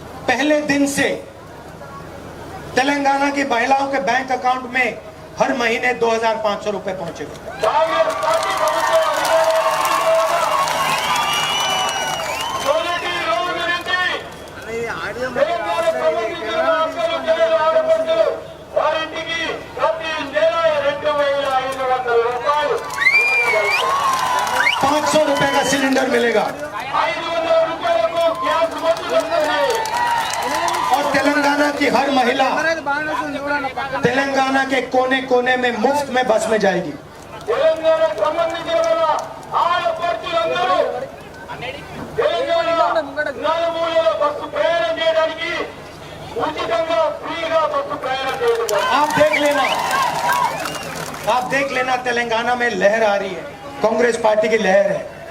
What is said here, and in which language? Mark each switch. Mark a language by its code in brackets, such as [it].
[hi] पहले दिन से तेलंगाना की महिलाओं के बैंक अकाउंट में हर महीने 2500 रुपए पहुंचेगा। [te] కాంగ్రెస్ పార్టీ ప్రభుత్వం మొదటి రోజు నుంచి తెలంగాణకు సంబంధించిన అక్కలు చెల్లెలు ఆడపడుచులు వారింటికి ప్రతి నెల 2500 రూపాయలు [hi] 500 रुपए का सिलेंडर मिलेगा [te] 500 రూపాయలకు గ్యాస్ మందు వస్తుంది. [hi] और तेलंगाना की हर महिला तेलंगाना के कोने कोने में मुफ्त में बस में जाएगी। [te] తెలంగాణకు సంబంధించిన మన ఆడపడుచులందరూ తెలంగాణ నలుమూలలో బస్సు ప్రయాణం చేయడానికి ఉచితంగా ఫ్రీగా బస్సు ప్రయాణం చేయడం. [hi] आप देख लेना तेलंगाना में लहर आ रही है, कांग्रेस पार्टी की लहर है।